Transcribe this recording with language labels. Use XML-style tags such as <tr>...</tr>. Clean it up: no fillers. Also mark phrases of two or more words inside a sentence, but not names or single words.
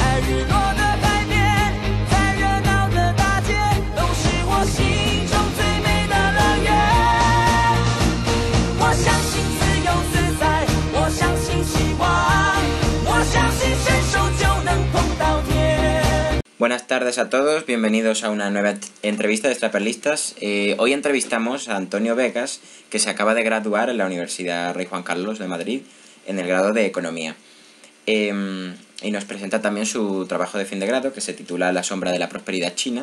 <zh>日落的海边，在热闹的大街，都是我心中最美的乐园。我相信自由自在，我相信希望，我相信伸手就能碰到天。</zh> <es>Buenas tardes a todos, bienvenidos a una nueva entrevista de Extraperlistas. Hoy entrevistamos a Antonio Vegas, que se acaba de graduar en la Universidad Rey Juan Carlos de Madrid en el grado de Economía. Y nos presenta también su trabajo de fin de grado, que se titula La sombra de la prosperidad china.</es>